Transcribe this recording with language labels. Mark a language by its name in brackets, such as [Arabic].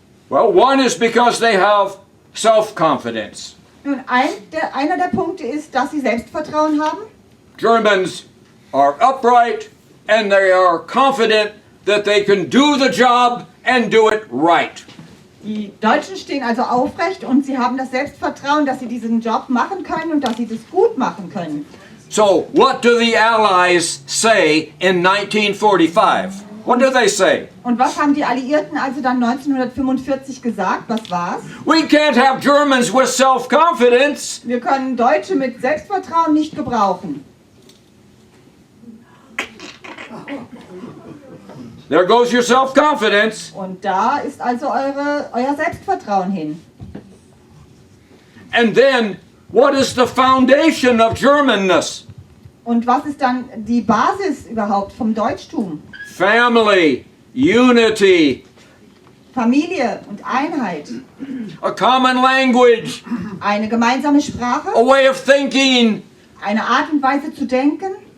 [English] Well, one is because they have self-confidence. [German] Nun, einer der Punkte ist, dass sie Selbstvertrauen haben. [English] Germans are upright and they are confident that they can do the job and do it right. [German] Die Deutschen stehen also aufrecht und sie haben das Selbstvertrauen, dass sie diesen Job machen können und dass sie das gut machen können. [English] So, what do the Allies say in 1945? What do they say? [German] Und was haben die Alliierten also dann 1945 gesagt? Was war's? [English] We can't have Germans with self-confidence. [German] Wir können Deutsche mit Selbstvertrauen nicht gebrauchen. [English] There goes your self-confidence. [German] Und da ist also euer Selbstvertrauen hin. [English] And then, what is the foundation of Germanness? [German] Und was ist dann die Basis überhaupt vom Deutschtum? [English] Family, unity, [German] Familie und Einheit. [English] a common language, [German] Eine gemeinsame Sprache, [English] a way of thinking. [German] eine Art und Weise zu denken.